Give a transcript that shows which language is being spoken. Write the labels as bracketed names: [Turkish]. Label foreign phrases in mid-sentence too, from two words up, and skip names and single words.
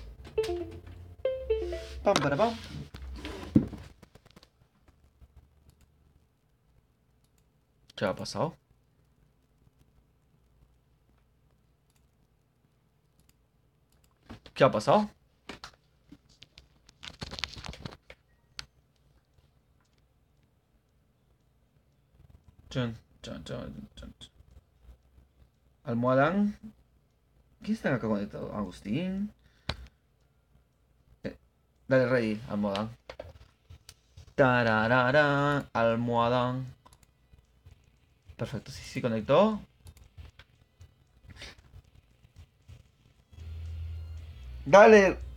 [Spanish] Pam, para pam. ¿Qué ha pasado? ¿Qué ha pasado? Chun, chun, chun, chun, chun. Almohadán. ¿Quién está acá conectado? Agustín. Dale, rey, almohadán. Tararara, almohadán. Perfecto, sí, conectó. Dale.